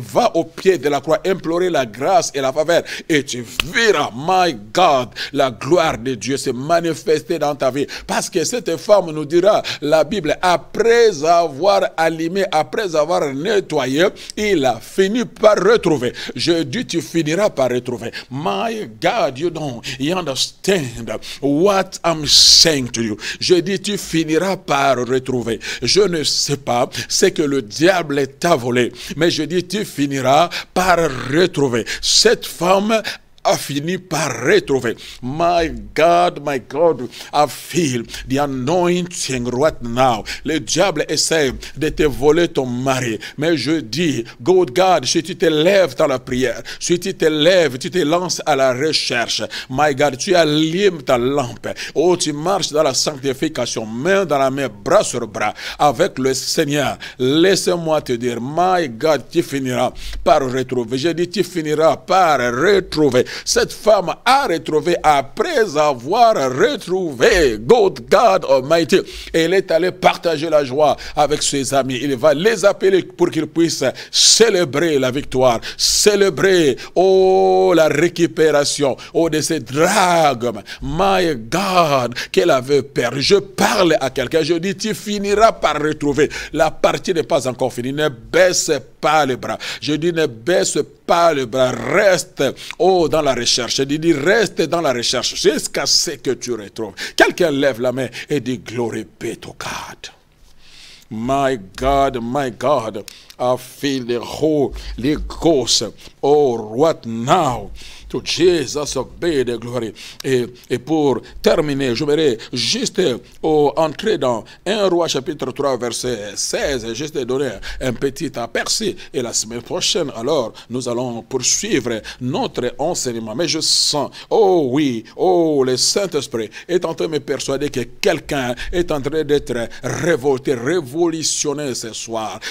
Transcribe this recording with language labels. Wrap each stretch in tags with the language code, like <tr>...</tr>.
<fr>Va au pied de la croix, implorer la grâce et la faveur, et tu verras,</fr> <en>my God,</en> <fr>la gloire de Dieu se manifester dans ta vie. Parce que cette femme nous dira, la Bible, après avoir allumé, après avoir nettoyé, il a fini par retrouver. Je dis, tu finiras par retrouver.</fr> <en>My God, you understand what I'm saying to you.</en> <fr>Je dis, tu finiras par retrouver. Je ne sais pas ce que le diable t'a volé, mais je dis, tu finiras par retrouver. Cette femme a fini par retrouver.</fr> <en>My God, I feel the anointing right now.</en> <fr>Le diable essaie de te voler ton mari. Mais je dis, God, si tu te lèves dans la prière, si tu te lèves, tu te lances à la recherche.</fr> <en>My God,</en> <fr>tu allumes ta lampe. Oh, tu marches dans la sanctification, main dans la main, bras sur bras, avec le Seigneur. Laisse-moi te dire,</fr> <en>my God,</en> <fr>tu finiras par retrouver. Je dis, tu finiras par retrouver. Cette femme a retrouvé après avoir retrouvé</fr> <en>God Almighty.</en> <fr>Et elle est allée partager la joie avec ses amis. Il va les appeler pour qu'ils puissent célébrer la victoire, célébrer, oh, la récupération, oh, de ces dragues,</fr> <en>my God,</en> <fr>qu'elle avait perdu. Je parle à quelqu'un, je dis, tu finiras par retrouver. La partie n'est pas encore finie. Ne baisse pas les bras. Je dis, ne baisse pas le bras, reste dans la recherche. Je dis, reste dans la recherche jusqu'à ce que tu retrouves. Quelqu'un lève la main et dit,</fr> <en>glory be to God. My God, I feel the Holy Ghost, right now. To Jesus be the glory.</en> <fr>Et pour terminer, je voudrais juste entrer dans 1 Roi chapitre 3 verset 16, juste donner un petit aperçu. Et la semaine prochaine, alors, nous allons poursuivre notre enseignement. Mais je sens, le Saint-Esprit est en train de me persuader que quelqu'un est en train d'être révolté, révolutionné ce soir.</fr>